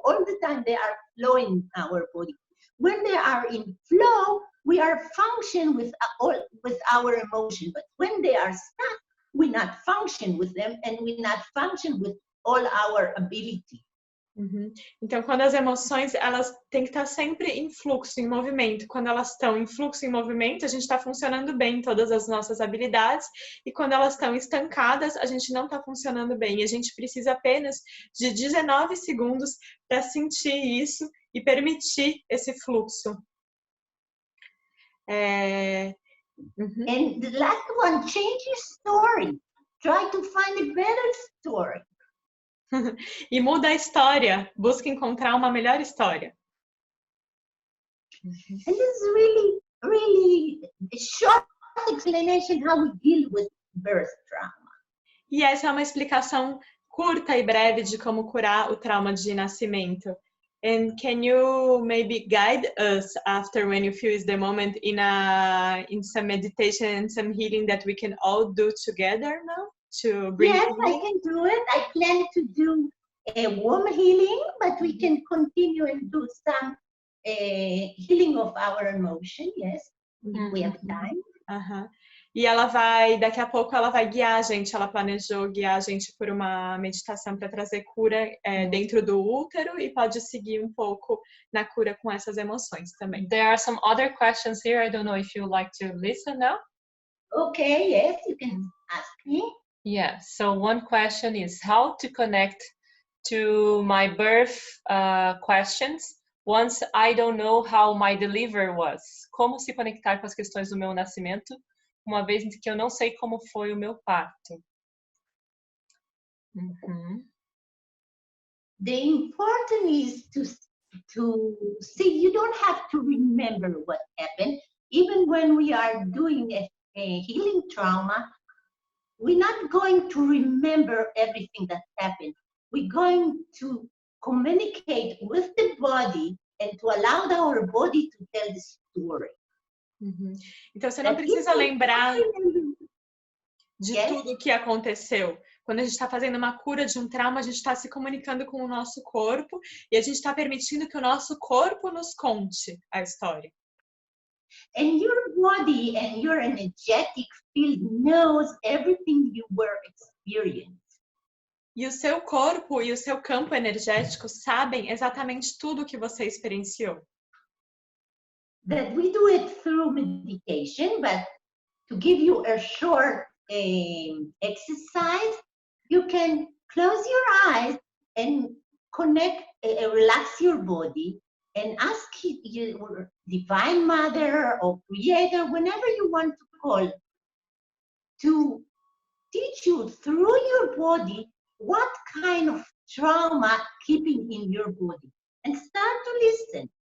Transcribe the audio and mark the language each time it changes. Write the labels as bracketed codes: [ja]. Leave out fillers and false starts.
[en] All the time they are flowing in our body. When they are in flow, we are function with our emotion. But when they are stuck, we not function with them, and we not function with all our ability. Uhum. [pt] Então, quando as emoções, elas têm que estar sempre em fluxo, em movimento. Quando elas estão em fluxo, em movimento, a gente está funcionando bem em todas as nossas habilidades. E quando elas estão estancadas, a gente não está funcionando bem. E a gente precisa apenas de 19 segundos para sentir isso e permitir esse fluxo. [en] And the last one, change your story. Try to find a better story. [pt] E muda a história. Busca encontrar uma melhor história. [en] And this is really, really a short explanation how we deal with birth trauma. [pt] E essa é uma explicação curta e breve de como curar o trauma de nascimento. [en] And can you maybe guide us after when you feel is the moment in some meditation and some healing that we can all do together now to bring? Yes, I can do it. I plan to do a warm healing, but we can continue and do some healing of our emotion. Yes, if we have time. [pt] E daqui a pouco ela vai guiar a gente, ela planejou guiar a gente por uma meditação para trazer cura dentro do útero e pode seguir um pouco na cura com essas emoções também. [en] There are some other questions here. I don't know if you like to listen now. Okay, yes, you can ask me. Yeah, so one question is how to connect to my birth questions once I don't know how my delivery was. [pt] Como se conectar com as questões do meu nascimento, uma vez que eu não sei como foi o meu parto. [en] The important is to see, you don't have to remember what happened. Even when we are doing a healing trauma, we're not going to remember everything that happened. We're going to communicate with the body and to allow our body to tell the story. [pt] Então você não precisa lembrar de tudo o que aconteceu. Quando a gente está fazendo uma cura de um trauma, a gente está se comunicando com o nosso corpo e a gente está permitindo que o nosso corpo nos conte a história. [en] And your body and your energetic field knows everything you were experiencing. [pt] E o seu corpo e o seu campo energético sabem exatamente tudo o que você experienciou. [en] That we do it through meditation, but to give you a short exercise, you can close your eyes and connect, relax your body and ask your Divine Mother or Creator, whenever you want to call, to teach you through your body what kind of trauma keeping in your body, and start to listen.